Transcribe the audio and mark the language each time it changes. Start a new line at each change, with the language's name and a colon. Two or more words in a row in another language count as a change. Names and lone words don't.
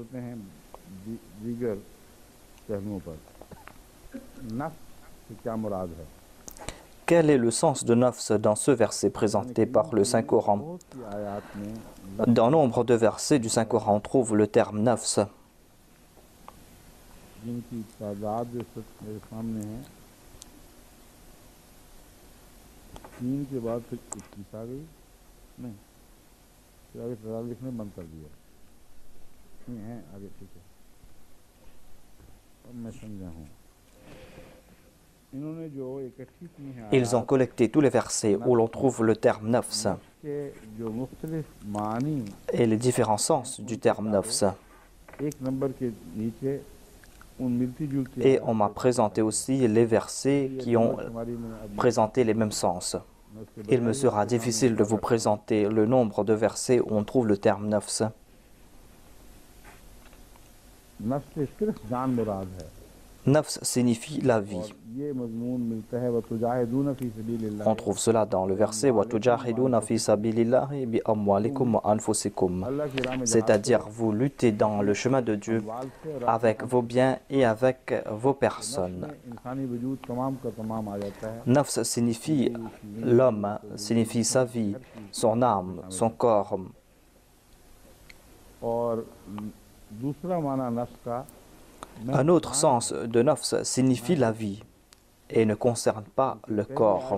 French: Quel est le sens de nafs dans ce verset présenté par le Saint-Coran? Dans nombre de versets du Saint-Coran, on trouve le terme nafs.
Urdu: تین کے بعد پھر 21 آ گئی نہیں پھر آگے سوال لکھنے بند کر دیا نہیں ہے آگے ٹھیک ہے اب میں سمجھا ہوں انہوں نے جو اکٹھی کی ہے
French: Ils ont collecté tous les versets où l'on trouve le terme nafs
Urdu: جو مختلف معانی
French: et les différents sens du terme nafs.
Urdu: ایک نمبر کے نیچے
French: Et on m'a présenté aussi les versets qui ont présenté les mêmes sens. Il me sera difficile de vous présenter le nombre de versets où on trouve le terme nafs. Nafs signifie la vie. On trouve cela dans le verset
Arabic: وَتُجَاهِدُونَ فِي سَبِيلِ اللَّهِ بِأَمْوَالِكُمْ وَأَنفُسِكُمْ,
French: c'est-à-dire vous luttez dans le chemin de Dieu avec vos biens et avec vos personnes. Nafs signifie l'homme, signifie sa vie, son âme, son corps. Un autre sens de nafs signifie la vie et ne concerne pas le corps.